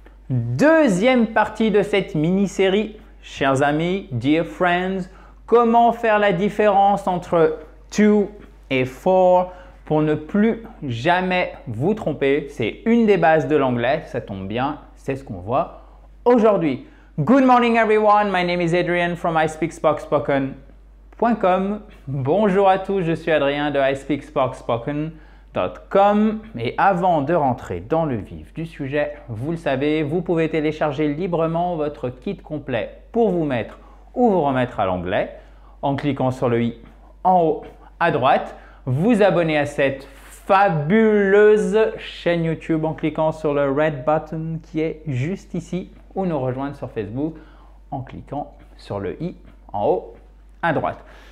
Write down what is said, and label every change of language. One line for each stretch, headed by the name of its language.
French: Deuxième partie de cette mini-série, chers amis,
English: dear friends,
French: comment faire la différence entre to et for pour ne plus jamais vous tromper. C'est une des bases de l'anglais, ça tombe bien, c'est ce qu'on voit aujourd'hui.
English: Good morning everyone, my name is Adrian from ispeakspoken.com.
French: Bonjour à tous, je suis Adrien de ispeakspoken.com et avant de rentrer dans le vif du sujet, vous le savez, vous pouvez télécharger librement votre kit complet pour vous mettre ou vous remettre à l'anglais en cliquant sur le i en haut à droite, vous abonner à cette fabuleuse chaîne YouTube en cliquant sur le
English: red button
French: qui est juste ici ou nous rejoindre sur Facebook en cliquant sur le i en haut à droite.